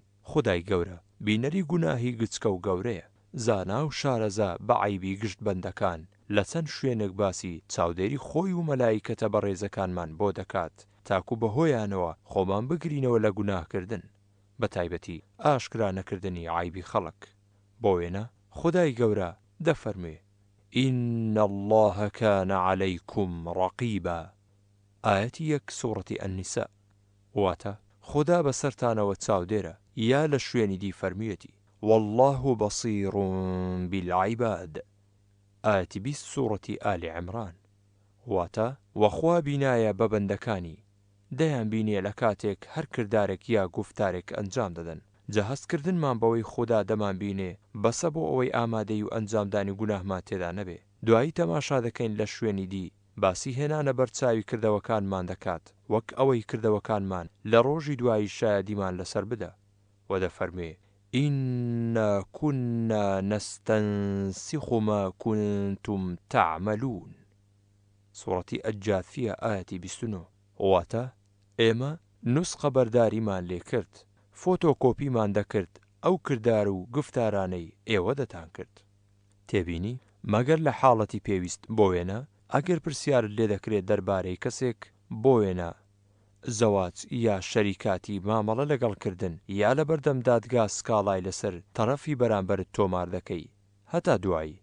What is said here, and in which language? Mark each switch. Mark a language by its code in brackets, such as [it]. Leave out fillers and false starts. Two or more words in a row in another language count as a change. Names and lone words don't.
[ckb] خودای گەورە بینەری گوناهی گچکە و گەورەیە، زانا و شارەزا بە عیبی گشت بەندەکان لە چەند شوێنێک باسی چاودێری خۆی و مەلایکەتە بە ڕێزەکانمان بۆ دەکات تاکو بەهۆیانەوە خۆمان بگرینەوە لە گوناهکردن، بە تایبەتی ئاشکرا نەکردنی عیبی خەڵک. بۆ وێنە خودای گەورە دەفەرموێ: [ar] إن الله كان عليكم رقيبا. [ckb] ئاەتی 1 سوورەتی ئەنیساء. واتە خدا بەسەرتانەوە چاودێرە، یا لە شوێنی دی فەرموویەتی: [ar] والله بصير بالعباد. [ckb] ئاەتی 20 سوورەتی ئالی عیمران. واتە وەخوا بینایە بە بەندەکانی دەیان بینێ لە کاتێک هەر کردارێک یا گفتارێک ئەنجام دەدەن. جا هەستکردنمان بەوەی خوددا دەمان بینێ بەسە بۆ ئەوەی ئامادەی و ئەنجامدانی گوناهمان تێدا نەبێ. دوایی تەماشا دەکەین لە شوێنی دی باسی هێنانە بەرچاوی کردەوەکانمان دەکات وەک ئەوەی کردەوەکانمان لە ڕۆژی دوایی شایەدیمان لەسەر بدە و دەفەرمێ: [ar] إنا كنا نستنسخ ما كنتم تعملون. [ckb] سوورەتی ئەجاثیە ئاەتی 29. واتە ئێمە نوسخە بەرداریمان لێ کرد، فۆتۆکۆپیمان دەکرد ئەو کردار و گفتارانەی ئێوە دەتان کرد. تێبینی مەگەر لە حاڵەتی پێویست بۆ وێنە ئەگەر پرسیارت لێ دەکرێت دەربارەی کەسێک بۆ وێنە زەواج یا شەریکاتی مامەڵە لەگەڵکردن یا لە بەردەم دادگا سکاڵای لەسەر تەرەفی بەرامبەرت تۆمار دەکەی هەتا دوایی.